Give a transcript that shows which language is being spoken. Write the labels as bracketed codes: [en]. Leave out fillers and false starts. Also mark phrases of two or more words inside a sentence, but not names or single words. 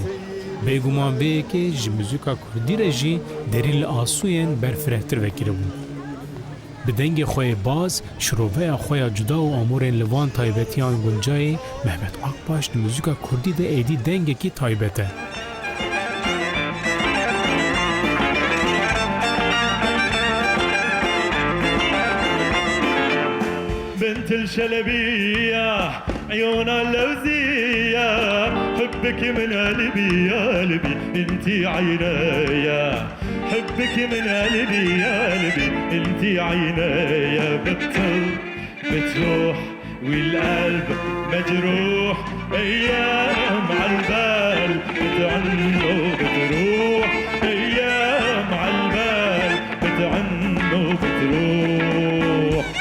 [ku] Bêguman vêyekê ji muzîka Kurdî re jî derî li asûyên berfirehtir vekiribû. Bi dengê xwe baz, şiroveya xwe ya cuda û amûrên li van taybetiyan Guncayê, Mehmet Akbaş di muzîka Kurdî de êdî dengekî taybet e. [ar] بنت الشلبية عيون اللوزية حبك من قلبي يا قلبي انتي عينيا حبك من قلبي يا قلبي انتي عينيا بتطل بتروح والقلب مجروح ايام عالبال بتعن وبتروح ايام عالبال بتعن وبتروح